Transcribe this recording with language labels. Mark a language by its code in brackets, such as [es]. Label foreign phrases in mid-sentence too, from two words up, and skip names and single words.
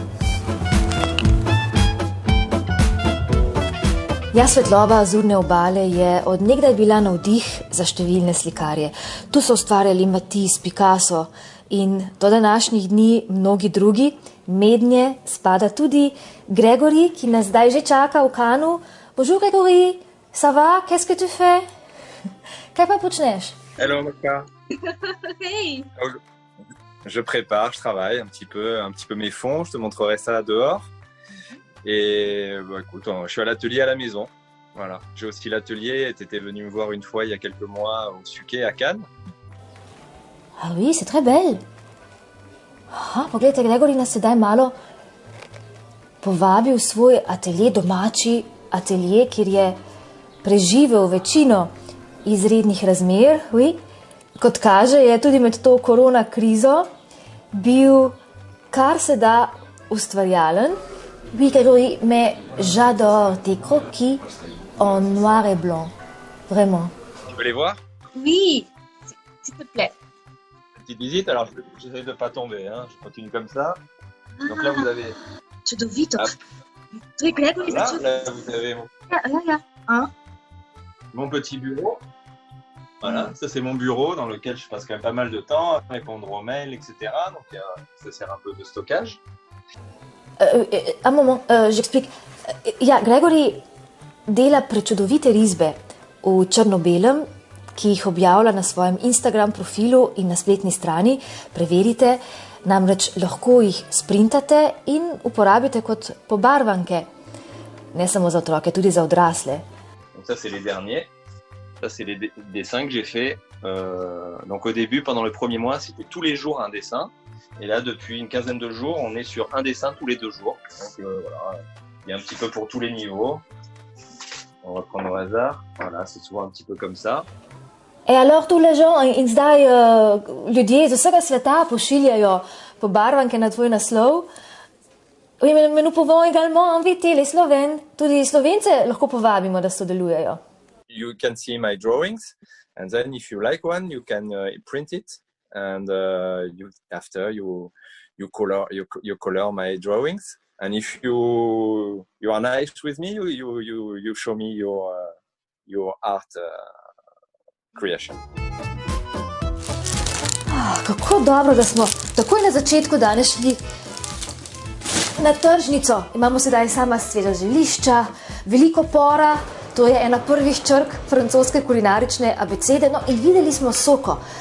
[sl] Ja, svetloba Azurne obale je od nekdaj bila navdih za številne slikarje. Tu so ustvarjali Matisse, Picasso in do današnjih dni mnogi drugi. Mednje spada tudi Gregory, ki nas zdaj že čaka v Cannesu. [fr] Bonjour Gregory, ça va? Qu'est-ce que tu fais? [sl] Kaj pa počneš? [en] Hello Moka. Hey. [fr] Je prépare, je travaille un petit peu mes fonds, je te montrerai ça dehors. Et bah, écoute, je suis à l'atelier à la maison. Voilà. J'ai aussi l'atelier, tu étais venu me voir une fois il y a quelques mois au Suquet à Cannes. Ah oui, c'est très belle. [sl] Aha, pogledajte, Gregory nas sedaj malo povabil v svoj atelje, domači atelje, kjer je preživel večino izrednih razmer. [fr] Oui. [sl] Kot kaže, je tudi med to korona krizo bil kar se da ustvarjalen. [fr] Oui, Gregory, mais j'adore tes croquis en noir et blanc. Vraiment. Tu veux les voir? Oui, s'il te plaît. Petite visite, alors j'essaie de ne pas tomber, hein. Je continue comme ça. Donc là vous avez... [sl] Чудовито. Ah. [fr] Toi, Gregory, Là vous avez mon petit bureau. Voilà, ça c'est mon bureau dans lequel je passe quand même pas mal de temps à répondre aux mails, etc. Donc ça sert un peu de stockage. Un moment, j'explique. [sl] Ja, Gregory dela prečudovite risbe v črno-belem, ki jih objavlja na svojem Instagram profilu in na spletni strani. Preverite, namreč lahko jih sprintate in uporabite kot pobarvanke. Ne samo za otroke, tudi za odrasle. [fr] Donc ça c'est les derniers. Ça, c'est les dessins que j'ai faits. Donc au début, pendant le premier mois, c'était tous les jours un dessin. Et là, depuis une quinzaine de jours, on est sur un dessin tous les 2 jours. Donc voilà, il y a un petit peu pour tous les niveaux. On va prendre au hasard. Voilà, c'est souvent un petit peu comme ça. Et alors, tous les gens, [sl] in zdaj ljudje iz vsega sveta pošiljajo pobarvanke na tvoj naslov. [fr] Oui, mais nous pouvons également inviter les Slovènes. [sl] Tudi Slovence lahko povabimo, da sodelujejo. [en] You can see my drawings, and then if you like one, you can print it, and after you color my drawings. And if you are nice with me, you show me your art creation. [sl] Kako dobro, da smo takoj na začetku danes šli na tržnico. Imamo sedaj sama sveža zelišča, veliko pora. To je ena prvih črk francoske kulinarične abecede. No, in videli smo soko.